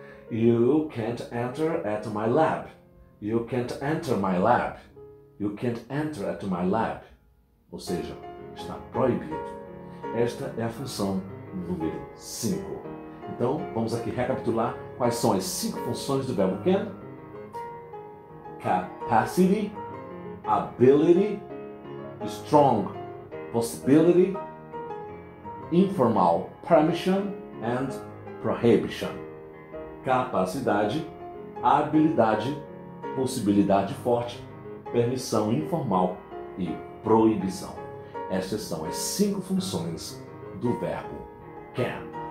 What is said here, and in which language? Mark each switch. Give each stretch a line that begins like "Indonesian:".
English: You can't enter at my lab. You can't enter my lab. You can't enter at my lab.
Portuguese: Ou seja, está proibido. Esta é a função número 5. Então, vamos aqui recapitular quais são as 5 funções do verbo can.
English: Capacity, ability, strong possibility, informal permission and prohibition.
Portuguese: Capacidade, habilidade, possibilidade forte, permissão informal e proibição. Estas são as 5 funções do verbo can.